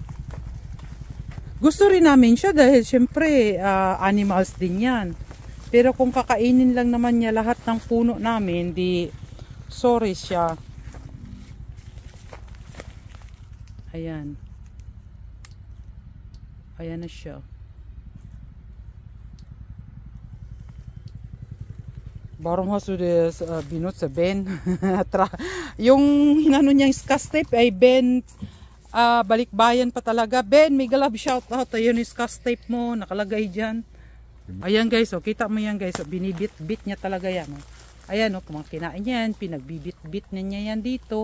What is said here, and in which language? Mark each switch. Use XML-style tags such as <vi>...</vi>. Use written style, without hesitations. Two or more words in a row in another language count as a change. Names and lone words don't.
<tl>Gusto rin namin siya dahil syempre animals din yan. Pero kung kakainin lang naman niya lahat ng puno namin, di sorry siya. Ayan. Ayan na siya.</tl> <de>Warum hast du das benutzt, Ben?</de> <tl>Yung hinano niyang scotch tape ay Ben balikbayan pa talaga. Ben, may galab shout out. Ayun yung scotch tape mo. Nakalagay dyan. Ayan guys, oh, kita mo yan guys. Oh, binibit-bit niya talaga yan. Oh. Ayan, oh, kumang kinain yan. Pinagbibit-bit niya yan dito.</tl>